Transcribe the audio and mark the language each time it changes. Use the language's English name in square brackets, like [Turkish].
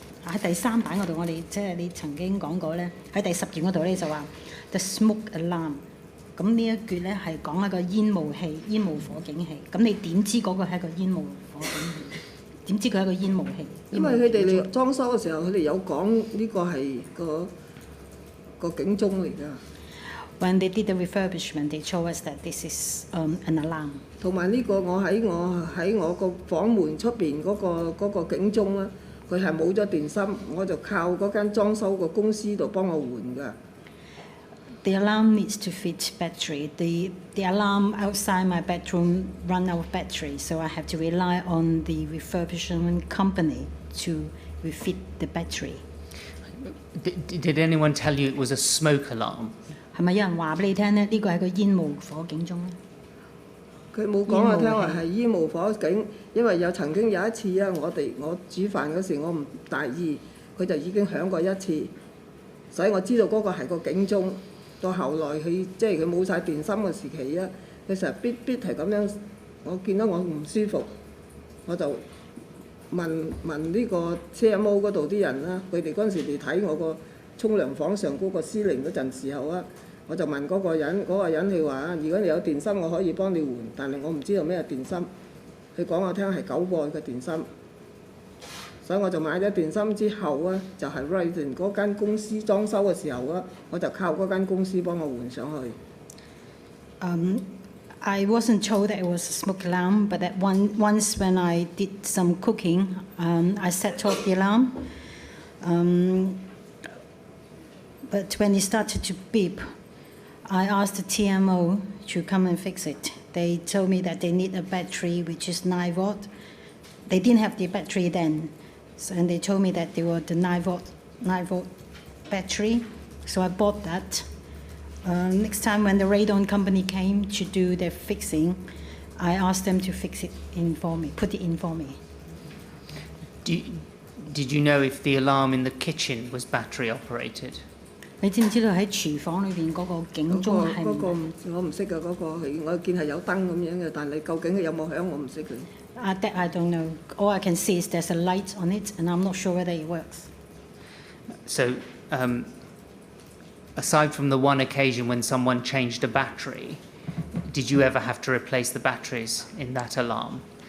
[Cantonese] 喺第3版嗰度，我哋即係你曾經講過咧，喺第10段嗰度咧就話 [English] the smoke alarm。 [Cantonese] 咁呢一句咧係講一個煙霧器、煙霧火警器。咁你點知嗰個係一個煙霧火警器？點知佢係一個煙霧器？因為佢哋嚟裝修嘅時候，佢哋有講呢個係個警鐘嚟㗎。 [English] When they did the refurbishment, they told us that this is an alarm. [Cantonese] 同埋呢個我喺我個房門出邊嗰個警鐘啦，佢係冇咗電芯，我就靠嗰間裝修個公司度幫我換㗎。 [English] The alarm needs to fit battery. The alarm outside my bedroom run out of battery, so I have to rely on the refurbishment company to refit the battery. Did anyone tell you it was a smoke alarm? [Cantonese] 係咪有人話俾你聽咧？呢個係個煙霧火警鐘咧？佢冇講我聽話係煙霧火警，因為曾經有一次啊，我煮飯嗰時我唔大意，佢就已經響過一次，所以我知道嗰個係個警鐘。到後來佢冇晒電芯嘅時期啊，佢成日必係咁樣，我見到我唔舒服，我就問呢個 CMO 嗰度啲人啦，佢哋嗰陣時嚟睇我個沖涼房上嗰個司令嗰陣時候啊，我就問嗰個人佢話：如果你有電芯，我可以幫你換，但係我唔知道咩電芯。佢講我聽係9個嘅電芯，所以我就買咗電芯之後啊，就係 Ryden 嗰間公司裝修嘅時候啊，我就靠嗰間公司幫我換上去。 [English] I wasn't told that it was a smoke alarm, but that once when I did some cooking, I set off the alarm. But when it started to beep, I asked the TMO to come and fix it. They told me that they need a battery which is 9 volt. They didn't have the battery then, and they told me that they were the 9 volt battery. So I bought that. Next time when the radon company came to do their fixing, I asked them to fix it in for me, put it in for me. Did you know if the alarm in the kitchen was battery operated? [Cantonese] 你知唔知道喺廚房裏邊嗰個警鐘係？嗰個我唔識㗎，嗰個我見係有燈咁樣嘅，但係究竟佢有冇響我唔識佢。 [English] That I don't know. All I can see is there's a light on it, and I'm not sure whether it works. So, aside from the one occasion when someone changed a battery, did you ever have to replace the batteries in that alarm?